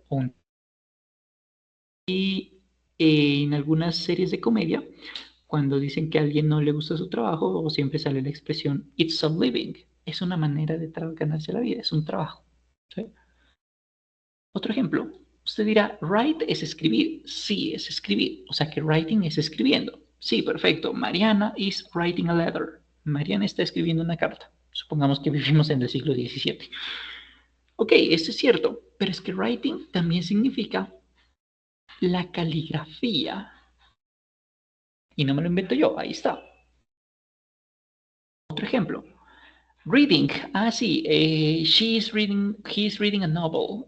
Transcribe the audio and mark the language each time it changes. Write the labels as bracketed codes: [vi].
[es] O un Y en algunas series de comedia, cuando dicen que a alguien no le gusta su trabajo, o siempre sale la expresión [en] it's a living. [es] Es una manera de ganarse la vida, es un trabajo. ¿Sí? Otro ejemplo, usted dirá, write es escribir. Sí, es escribir. O sea que writing es escribiendo. Sí, perfecto. [en] Mariana is writing a letter. [es] Mariana está escribiendo una carta. Supongamos que vivimos en el siglo XVII. Ok, esto es cierto, pero es que writing también significa la caligrafía. Y no me lo invento yo, ahí está. Otro ejemplo. Reading. Ah, sí. [en] He's reading a novel.